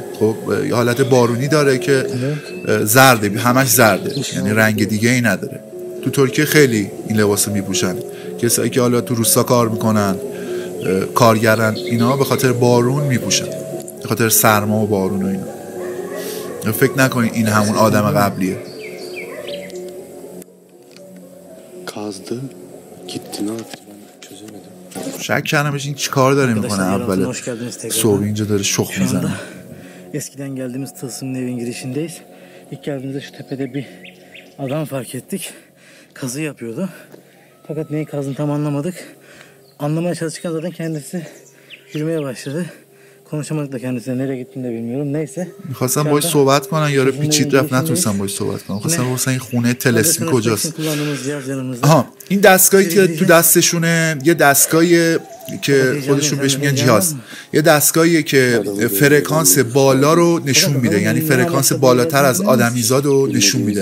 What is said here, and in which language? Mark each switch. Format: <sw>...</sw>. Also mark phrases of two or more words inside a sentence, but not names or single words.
<fa>خب یه حالت بارونی داره که زرده، همش زرده، یعنی رنگ دیگه ای نداره. تو ترکیه خیلی این لباس میپوشن، کسایی که حالا تو روستا کار میکنن، کارگرن، اینا به خاطر بارون میپوشن، به خاطر سرما و بارون و اینا. فکر نکنید این همون آدم قبلیه.</fa> <tr>kazdı, gitti, ne yaptı ben çözemedim.</tr> <fa>شک کردمش این چی کار داره میکنه اول صبح اینجا داره شخ میزنه.</fa> <tr>Eskiden geldiğimiz Tılsım'ın evin girişindeyiz. İlk geldiğimizde şu tepede bir adam fark ettik. Kazı yapıyordu. Fakat neyi kazdığını tam anlamadık. Anlamaya çalışırken zaten kendisi yürümeye başladı. Konuşamadık da kendisine, nereye gittiğini de bilmiyorum. Neyse.</tr> <fa>میخواستم باهاش صحبت کنن، یارو پیچید رفت، نتونستم باهاش صحبت کنم. خواستم بپرسن این خونه تلسمی کجاست. آها، این دستگاهی که تو دستشونه یه دستگاهی که خودشون بهش میگن جهاز، یه دستگاهیه که فرکانس بالا رو نشون میده، یعنی فرکانس بالاتر از آدمیزاد رو نشون میده.</fa>